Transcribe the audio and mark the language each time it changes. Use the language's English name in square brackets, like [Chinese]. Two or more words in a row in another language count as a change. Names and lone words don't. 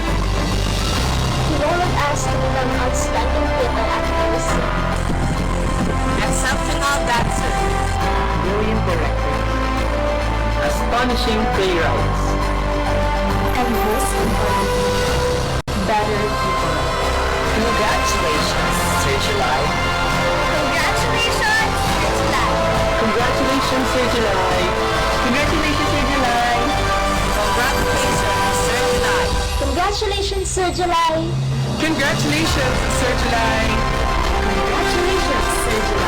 [English] He rolled us to become outstanding theater actors. Exceptional dancer. Brilliant director. Astonishing playwrights. And most importantly, better people. Congratulations, Sir July. Congratulations, Sir July. Congratulations, Sir July. Congratulations, Sir July. Congratulations, Sir July. Congratulations, Sir July. Congratulations, Sir July. Congratulations, Sir July.